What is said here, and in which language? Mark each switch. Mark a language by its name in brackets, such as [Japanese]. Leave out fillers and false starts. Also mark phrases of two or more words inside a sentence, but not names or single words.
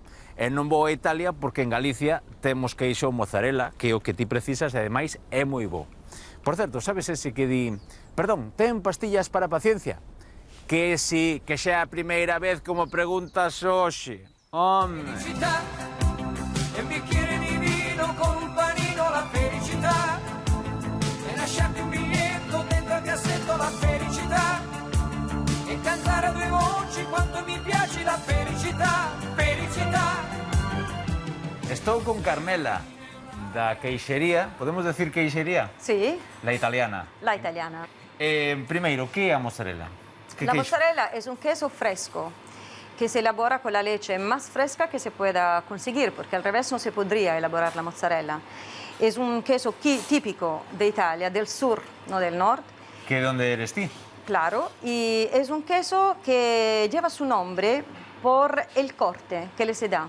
[Galician] E non vou a Italia porque en Galicia temos queixo mozzarella, que é o que ti precisas e ademais é moi bo. Por certo, sabes ese que di... Perdón, ten pastillas para a paciencia? Que si, que xa é a primeira vez como preguntas hoxe. Home. [Italian] Felicità, e un bicchiere di vino con un panino, la felicità, e lasciarti un biglietto dentro al cassetto, la felicità, e cantare a due voci quanto mi piace la felicità, felicità. [Galician] Estou con Carmela, da queixería, podemos decir queixería? [Spanish] Sí, La italiana. la italiana. [Galician] Primeiro, que é a mozzarella? [Spanish] La mozzarella es un queso fresco que se elabora con la leche más fresca que se pueda conseguir, porque al revés no se podría elaborar la mozzarella. Es un queso típico de Italia, del sur, no del norte. ¿Que dónde eres tú? Claro, y es un queso que lleva su nombre por el corte que le se da.